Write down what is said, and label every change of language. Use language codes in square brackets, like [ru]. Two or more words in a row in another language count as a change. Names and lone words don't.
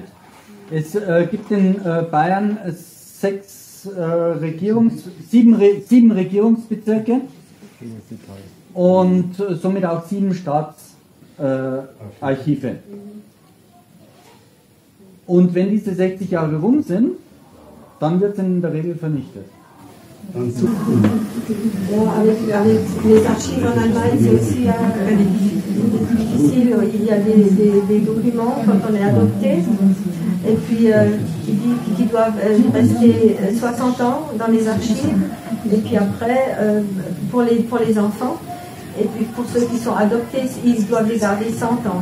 [de] Es gibt in Bayern 7 Regierungsbezirke und somit auch 7 Staatsarchive. Und wenn diese 60 Jahre rum sind, dann wird es in der Regel vernichtet. [fr] Avec les archives en Allemagne, c'est aussi difficile. Il y a des documents quand on est adopté, et puis qui doivent rester 60 ans dans les archives, et puis après, pour les enfants, et puis pour ceux qui sont adoptés, ils doivent les garder 100 ans.